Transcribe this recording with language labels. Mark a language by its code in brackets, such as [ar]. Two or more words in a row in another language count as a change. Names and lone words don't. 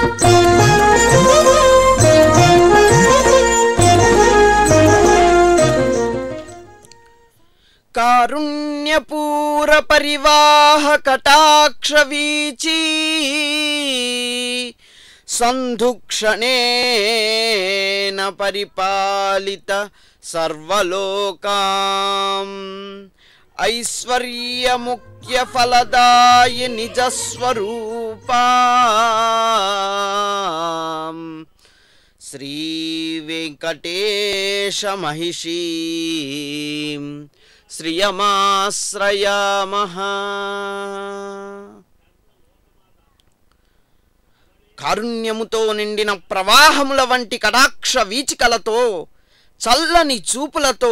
[sa] कारुण्यपूर परिवाह कटाक्ष वीची संधुक्षणेन परिपालित सर्वलोकाम् ऐश्वर्य मुख्य फलदाय निजस्वरूपा श्री वेंकटेश महिषी శ్రియమాశ్రయామః। [te] కారుణ్యముతో నిండిన ప్రవాహముల వంటి కటాక్ష వీచికలతో చల్లని చూపులతో